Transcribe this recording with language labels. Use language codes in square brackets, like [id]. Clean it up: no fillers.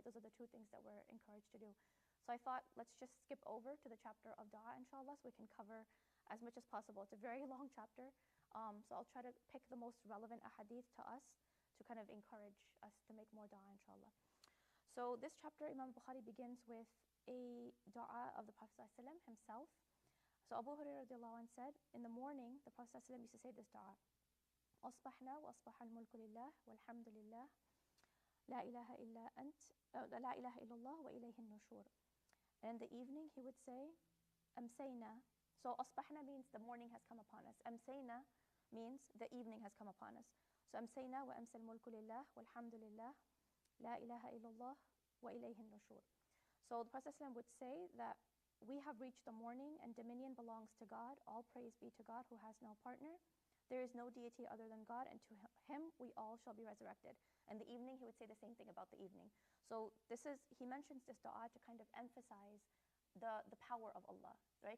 [en] Those are the two things that we're encouraged to do. So I thought, let's just skip over to the chapter of dua, inshallah, so we can cover as much as possible. It's a very long chapter, so I'll try to pick the most relevant ahadith to us to kind of encourage us to make more dua, inshallah. So this chapter, Imam Bukhari begins with a dua of the Prophet ﷺ himself. So Abu Hurairah radiallahu anh said, in the morning, the Prophet ﷺ used to say this dua, [ar] أصبحنا وأصبح الملك لله والحمد لله لا إله إلا أنت لا إله إلا الله وإليه النشور. [en] And in the evening he would say, أمسينا. So أصبحنا means the morning has come upon us. أمسينا means the evening has come upon us. [ar] So أمسينا وأمسى الملك لله والحمد لله لا إله إلا الله وإليه النشور. [en] So the Prophet ﷺ would say that we have reached the morning and dominion belongs to God. All praise be to God who has no partner. There is no deity other than God, and to him we all shall be resurrected. And the evening, he would say the same thing about the evening. So he mentions this dua to kind of emphasize the power of Allah, right?